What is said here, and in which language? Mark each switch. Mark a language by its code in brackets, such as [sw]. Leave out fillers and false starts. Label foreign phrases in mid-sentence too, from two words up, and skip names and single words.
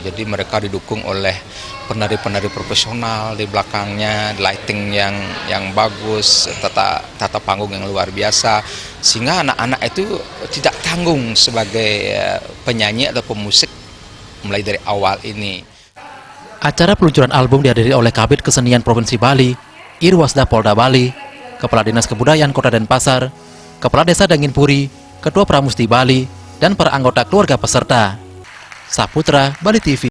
[id] Jadi mereka didukung oleh penari-penari profesional di belakangnya, lighting yang bagus, tata panggung yang luar biasa, sehingga anak-anak itu tidak tanggung sebagai penyanyi atau pemusik mulai dari awal ini. Acara peluncuran album dihadiri oleh Kabid Kesenian Provinsi Bali, Irwasda Polda Bali, Kepala Dinas Kebudayaan Kota Denpasar, Kepala Desa Danginpuri, Ketua Pramusti Bali, dan para anggota keluarga peserta. Saputra, Bali TV.